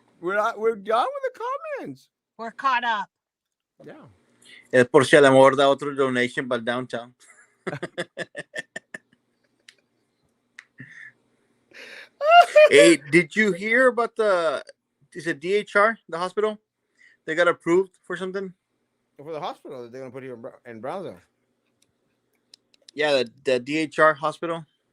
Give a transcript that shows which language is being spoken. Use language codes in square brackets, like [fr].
[en] We're done with the comments. We're caught up. Yeah. [es] Es por si a lo mejor da otro donation para downtown. [en] Hey, did you hear about is it DHR, the hospital? They got approved for something? For the hospital that they're going to put here in Brownsville. Yeah, the DHR hospital.